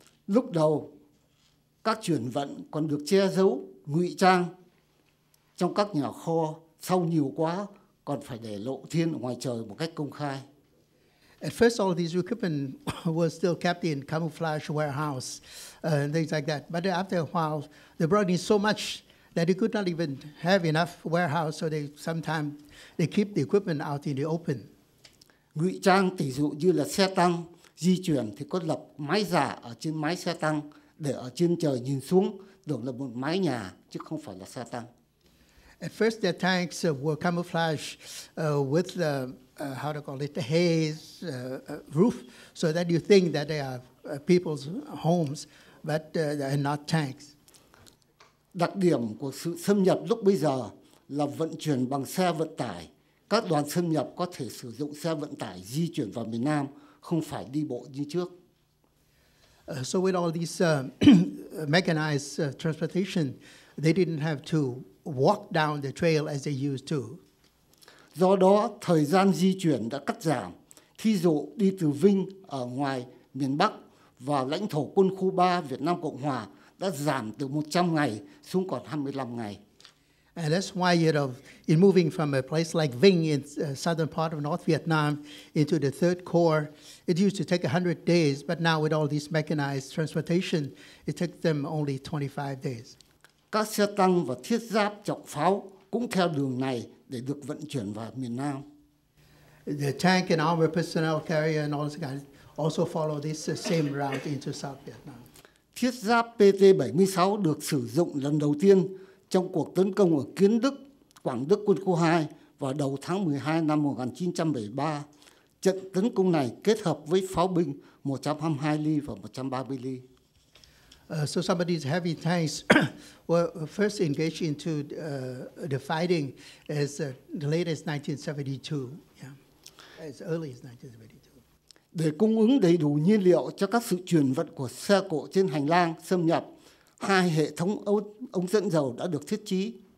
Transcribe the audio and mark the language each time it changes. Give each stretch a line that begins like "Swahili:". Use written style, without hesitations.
Vietnamese: Lúc đầu, các chuyển vận còn được che giấu, ngụy trang trong các nhà kho, sau nhiều quá còn phải để lộ thiên ở ngoài trời một cách công khai.
English: At first, all these equipment was still kept in camouflage warehouse and things like that. But after a while, they brought in so much that they could not even have enough warehouse, so sometimes they keep the equipment out in the open.
Vietnamese: Ngụy trang tỷ dụ như là xe tăng di chuyển thì có lập mái giả ở trên mái xe tăng để ở trên trời nhìn xuống tưởng là một mái nhà chứ không phải là xe tăng.
English: At first, their tanks were camouflaged with the how to call it, the haze roof, so that you think that they are people's homes, but they are not tanks.
Vietnamese: Đặc điểm của sự xâm nhập lúc bây giờ là vận chuyển bằng xe vận tải. Các đoàn xâm nhập có thể sử dụng xe vận tải di chuyển vào miền Nam, không phải đi bộ như trước.
English: So with all these mechanized transportation, they didn't have to walk down the trail as they used to.
Vietnamese: Do đó, thời gian di chuyển đã cắt giảm. Thí dụ đi từ Vinh ở ngoài miền Bắc vào lãnh thổ quân khu 3 Việt Nam Cộng Hòa đã giảm từ 100 ngày xuống còn 25 ngày.
English: And that's why, in moving from a place like Vinh in southern part of North Vietnam into the Third Corps, it used to take 100 days, but now with all this mechanized transportation, it took them only 25 days.
Vietnamese: Các xe tăng và thiết giáp trọng pháo cũng theo đường này để được vận chuyển vào miền Nam.
English: The tank and armor personnel carrier and all these guys also follow this same route into South Vietnam.
Vietnamese: Thiết giáp PT-76 được sử dụng lần đầu tiên trong cuộc tấn công ở Kiến Đức, Quảng Đức quân khu 2 vào đầu tháng 12 năm 1973. Trận tấn công này kết hợp với pháo binh 122 ly và 130 ly.
English: So some of these heavy tanks were first engaged into the fighting as late as 1972, yeah, as early as 1972.
Vietnamese: Để cung ứng đầy đủ nhiên liệu cho các sự chuyển vận của xe cộ trên hành lang xâm nhập, 2 hệ thống ống dẫn dầu đã được thiết trí.